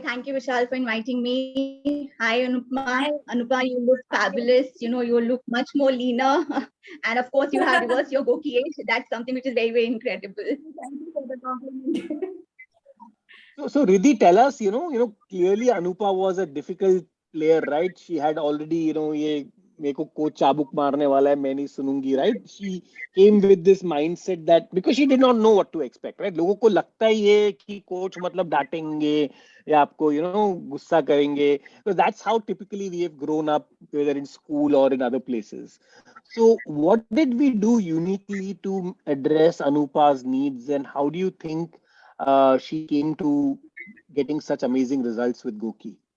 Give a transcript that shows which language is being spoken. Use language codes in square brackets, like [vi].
[en] Thank you, Vishal, for inviting me. Hi, Anupma. Anupma, you look fabulous. You look much more leaner. And of course, you have reversed your GOQii age. That's something which is very, very incredible. Thank you for the compliment. So Riddhi, tell us, clearly Anupa was a difficult player, right? She had already, [hi] ये मेरे को coach चाबुक मारने वाला है मैं नहीं सुनूंगी, [en] right? She came with this mindset that because she did not know what to expect, right? [hi] लोगों को लगता ही है कि कोच मतलब डांटेंगे या आपको, गुस्सा करेंगे. [en] Because that's how typically we have grown up, whether in school or in other places. So what did we do uniquely to address Anupa's needs, and how do you think she came to getting such amazing results with GOQii?